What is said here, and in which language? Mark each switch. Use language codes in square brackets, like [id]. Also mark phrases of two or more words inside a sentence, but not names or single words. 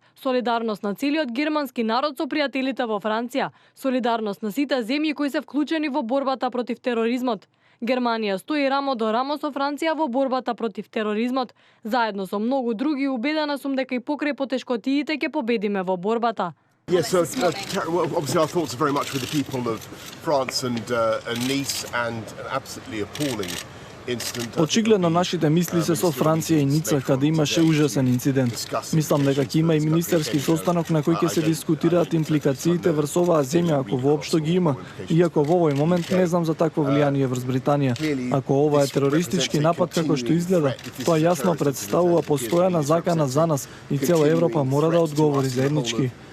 [mk] Солидарност на целиот германски народ со пријателите во Франција. Солидарност на сите земји кои се вклучени во борбата против тероризмот. Германија стои рамо до рамо со Франција во борбата против тероризмот. Заедно со многу други, убедена сум дека и покрај потешкотиите ќе победиме во борбата. [en] Yeah, so obviously our thoughts are very much with the people of France and Nice and an absolutely appalling incident. [mk] Очигледно нашите мисли се со Франција и Ница, каде имаше ужасен инцидент. Мислам дека ќе има и министерски состанок на кој ќе се дискутираат импликациите врз оваа земја, ако воопшто ги има, иако во овој момент не знам за такво влијание врз Британија. Ако ова е терористички напад како што изгледа, тоа јасно представува постојана закана за нас и цела Европа мора да одговори заеднички.